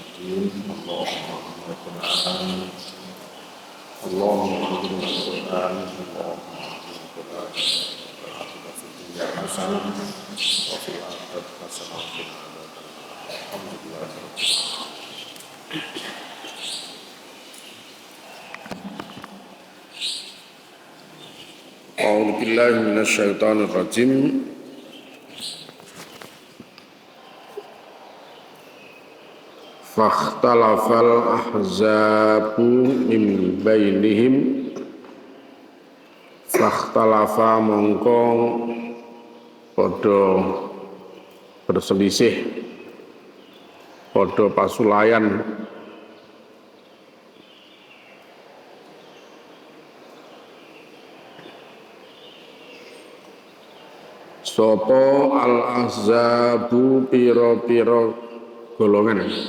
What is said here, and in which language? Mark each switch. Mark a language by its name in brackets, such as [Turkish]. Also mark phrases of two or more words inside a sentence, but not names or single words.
[Arabic] الدين اللهم علمنا القرآن اللهم علمنا القرآن اللهم علمنا القرآن وآتنا في الدنيا حسنة وفي الآخرة حسنة وقنا عذاب النار الحمد لله رب العالمين. أعوذ بالله من الشيطان الرجيم. فاختلف الأحزاب من بينهم. [Javanese] Fakhtalafa mongko padha berselisih, padha pasulayan sapa [Arabic] الأحزاب [Javanese] pira-pira golongan.